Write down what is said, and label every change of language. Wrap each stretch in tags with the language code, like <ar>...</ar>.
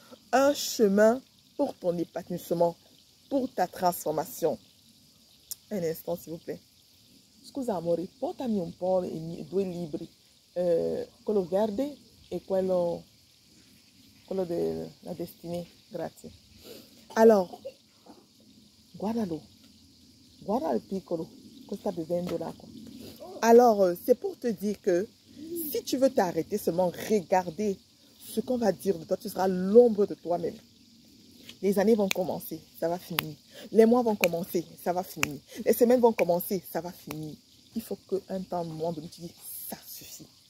<fr>Un chemin pour ton épanouissement, pour ta transformation. Un instant, s'il vous plaît.</fr> <it>Scusa, amore, portami un po' i due libri, quello verde e quello della destinée. Grazie. Alors, guardalo. Guarda il piccolo, che sta bevendo l'acqua.</it> <fr>Alors, c'est pour te dire que si tu veux t'arrêter, seulement regarder ce qu'on va dire de toi, tu seras l'ombre de toi-même. Les années vont commencer, ça va finir. Les mois vont commencer, ça va finir. Les semaines vont commencer, ça va finir. Il faut qu'un temps, un moment donné, tu dis, ça suffit.</fr>